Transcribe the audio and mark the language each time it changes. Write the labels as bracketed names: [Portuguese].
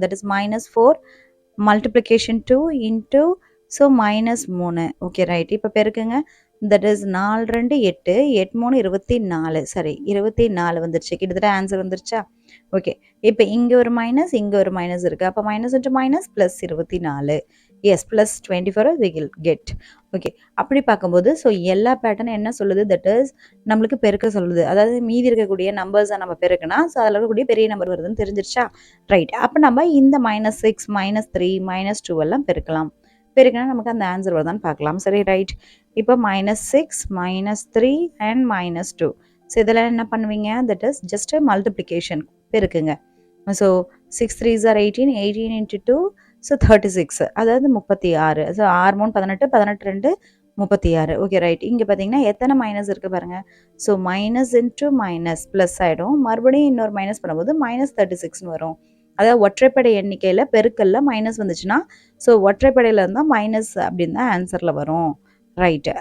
[English] That is -4 multiplication 2 into so -3. Okay right. [Tamil] இப்ப பெருக்குங்க. [English] That is 4, 2, 8, 8, 3, 24. [Tamil] சரி 24 வந்துருச்சு. கிட்டத்தட்ட ஆன்சர் வந்துருச்சா? ஓகே. இப்ப இங்க ஒரு மைனஸ், இங்க ஒரு மைனஸ் இருக்கு. அப்ப minus into minus plus 24. [English] S plus 24 we will get. Okay. [Tamil] அப்படி பார்க்கும்போது ஸோ எல்லா பேட்டர்னும் என்ன சொல்லுது? தட் இஸ் நம்மளுக்கு பெருக்க சொல்லுது. அதாவது மீதி இருக்கக்கூடிய நம்பர்ஸை நம்ம பெருக்குனா ஸோ அதில் இருக்கக்கூடிய பெரிய நம்பர் வருதுன்னு தெரிஞ்சிருச்சா? ரைட். அப்போ நம்ம இந்த -6, -3, -2 எல்லாம் பெருக்கலாம். பெருக்கினா நமக்கு அந்த ஆன்சர் வருதான்னு பார்க்கலாம். சரி ரைட். இப்போ -6, -3 அண்ட் -2. ஸோ இதெல்லாம் என்ன பண்ணுவீங்க? [English] that is just multiplication [Tamil] பெருக்குங்க. [English] So 6 3s are 18, 18 into 2, so 36. அதாவது 36. So 6 3 18, 18 2 36. Okay right. [Tamil] இங்கே பார்த்தீங்கன்னா எத்தனை மைனஸ் இருக்கு பாருங்க. So minus into minus plus ஆகிடும். மறுபடியும் இன்னொரு மைனஸ் பண்ணும்போது -36ன்னு வரும். அதாவது ஒற்றைப்படை எண்ணிக்கையில் பெருக்கல்ல மைனஸ் வந்துச்சுன்னா ஸோ ஒற்றைப்படையில் இருந்தால் மைனஸ் அப்படின்னு தான் ஆன்சரில் வரும். ரைட்.